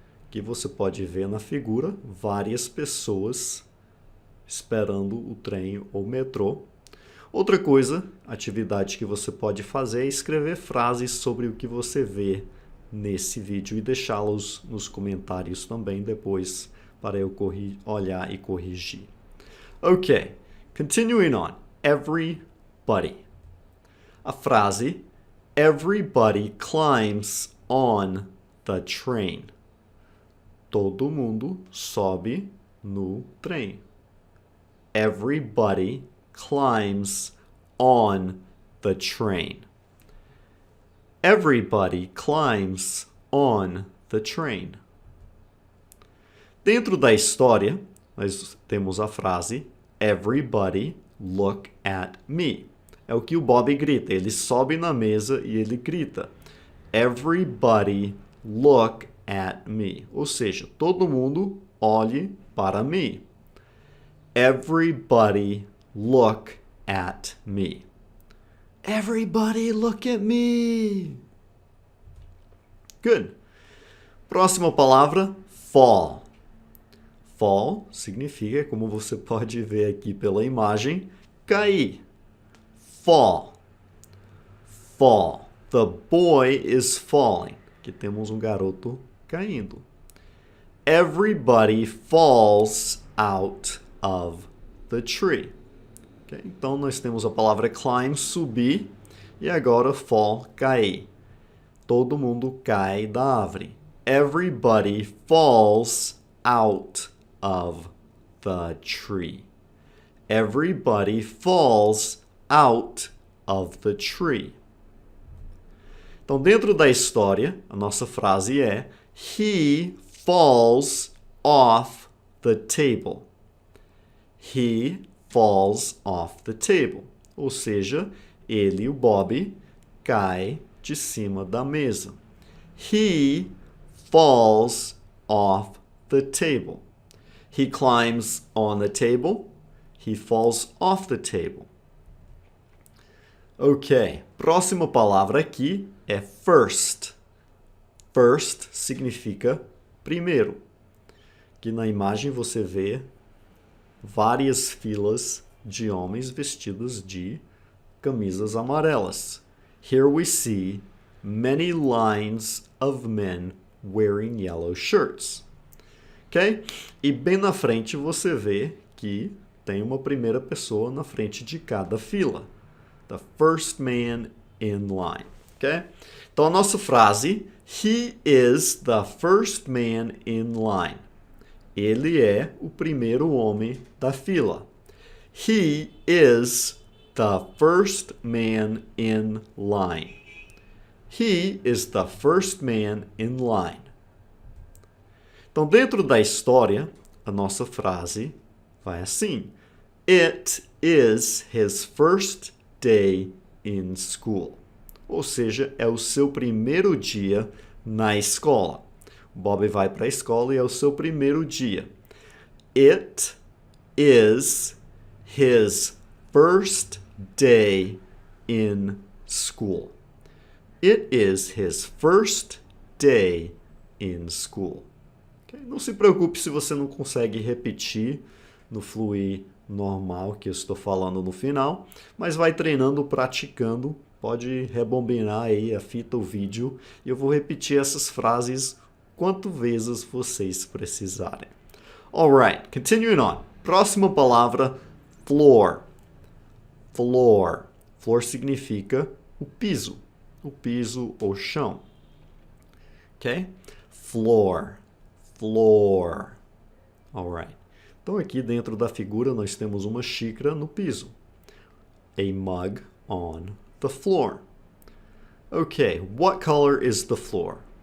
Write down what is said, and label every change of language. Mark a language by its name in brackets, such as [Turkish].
[Portuguese] Que você pode ver na figura várias pessoas esperando o trem ou metrô. Outra coisa, atividade que você pode fazer é escrever frases sobre o que você vê nesse vídeo e deixá-los nos comentários também depois para eu olhar e corrigir. [English] Ok, continuing on. Everybody. [Portuguese] A frase [English] Everybody climbs on the train. [Portuguese] Todo mundo sobe no trem. [English] Everybody climbs on the train. Everybody climbs on the train. [Portuguese] Dentro da história, nós temos a frase [English] Everybody look at me. [Portuguese] É o que o Bob grita. Ele sobe na mesa e ele grita [English] Everybody look at me. [Portuguese] Ou seja, todo mundo olhe para mim. [English] Everybody look at me. Everybody look at me. Good. [Portuguese] Próxima palavra, fall. Fall significa, como você pode ver aqui pela imagem, cair. Fall. Fall. [English] The boy is falling. [Portuguese] Aqui temos um garoto caindo. [English] Everybody falls out of the tree. Okay? [Portuguese] Então, nós temos a palavra climb, subir, e agora fall, cair. Todo mundo cai da árvore. [English] Everybody falls out of the tree. Everybody falls out of the tree. [Portuguese] Então, dentro da história, a nossa frase é [English] He falls off the table. He falls off the table. [Portuguese] Ou seja, ele, o Bob, cai de cima da mesa. [English] He falls off the table. He climbs on the table. He falls off the table. [Portuguese] Ok, próxima palavra aqui é first. First significa primeiro. Aqui na imagem você vê várias filas de homens vestidos de camisas amarelas. [English] Here we see many lines of men wearing yellow shirts. Ok? [Portuguese] E bem na frente você vê que tem uma primeira pessoa na frente de cada fila. [English] The first man in line. Ok? [Portuguese] Então a nossa frase, [English] he is the first man in line. [Portuguese] Ele é o primeiro homem da fila. [English] He is the first man in line. He is the first man in line. [Portuguese] Então, dentro da história, a nossa frase vai assim. [English] It is his first day in school. [Portuguese] Ou seja, é o seu primeiro dia na escola. O Bob vai para a escola e é o seu primeiro dia. [English] It is his first day in school. It is his first day in school. Okay? [Portuguese] Não se preocupe se você não consegue repetir no fluir normal que eu estou falando no final, mas vai treinando, praticando. Pode rebobinar aí a fita, o vídeo, e eu vou repetir essas frases quantas vezes vocês precisarem. [English] Alright, continuing on. [Portuguese] Próxima palavra, [English] floor. Floor. [Portuguese] Floor significa o piso ou chão. [English] Ok? Floor. Floor. Alright. [Portuguese] Então aqui dentro da figura nós temos uma xícara no piso. [English] A mug on the floor. Okay, what color is the floor?